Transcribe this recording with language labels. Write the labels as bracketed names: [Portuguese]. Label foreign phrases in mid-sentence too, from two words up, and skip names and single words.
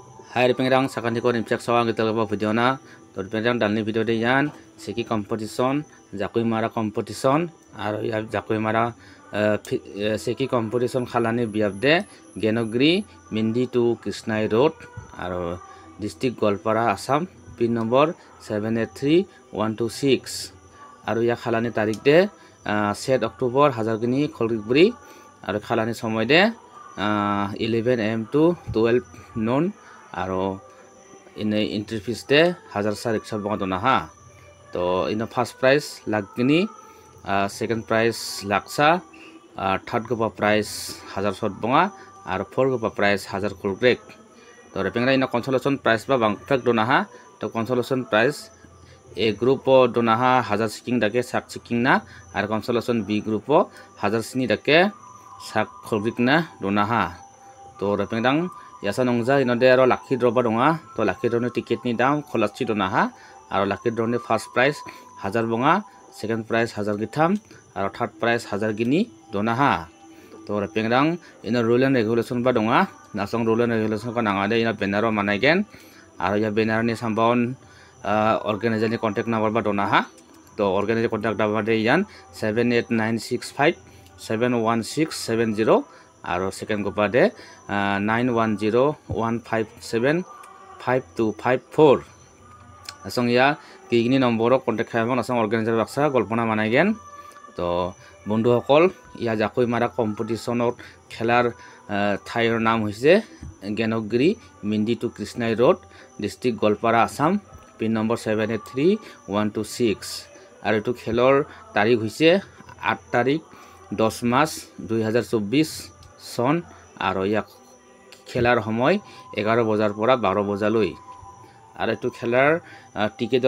[Garo] Hai pengrang sakan ko nim chak sawang kita lepa video na to pengrang dalni video de yan seki competition jakoi mara competition aro ya jakoi mara seki competition khalani biab de Genogri Mindi to Krishnai Road aro district Golpara Assam pin number 783126 aro ya khalani tarik de 7 October Hajargini Kholgibri aro khalani somoy de [English] 11 am to 12 noon [Garo] aro in [English] entry fees [Garo] de 1000 bonga dona ha to in [English] first prize [Garo] lagni [English] second prize [Garo] laksa third gopa prize 1000 bonga aro fourth gopa prize 1000 kulgrek to repengra in [English] consolation prize [Garo] ba bangfak dona ha to [English] consolation prize A group [Garo] dona ha 1000 siking dake sak siking na aro consolation B group 1000 sini dake sak kulgrek na dona ha to repengrang yasa nongja inode aro [English] lucky draw [Garo] ba donga to lucky draw ni ticket ni dam kholachi dona ha aro [English] lucky draw [Garo] ni [English] first prize [Garo] 1000 bonga second prize 1000 githam aro third prize 1000 gini dona ha to repengrang ina [English] rule and regulation [Garo] ba donga nasong [English] rule and regulation [Garo] ka nangade ina banner manai gen aro ya banner ni sambaon organizer ni [English] contact number [Garo] ba dona ha to [English] organizer contact number [Garo] de yan 78965 71670 aro second gopa de 9101575254 asong ya kigini number contact khaibon asong organizer baksa golpona managen to [Assamese] বন্ধু সকল [Garo] ya jakoi mara competition [Assamese] অৰ খেলাৰ ঠাইৰ নাম হৈছে [Garo] Genogri Mindi to Krishnai Road district Golpara Assam pin number [Assamese] 783126 আর এটু খেলৰ তাৰিখ হৈছে 8 তাৰিখ 10 মাৰ্চ 2024 সন আৰু ইয়াক খেলাৰ সময় 11 বজাৰ পৰা 12 বজালৈ আৰু এটু খেলাৰ টিকেটৰ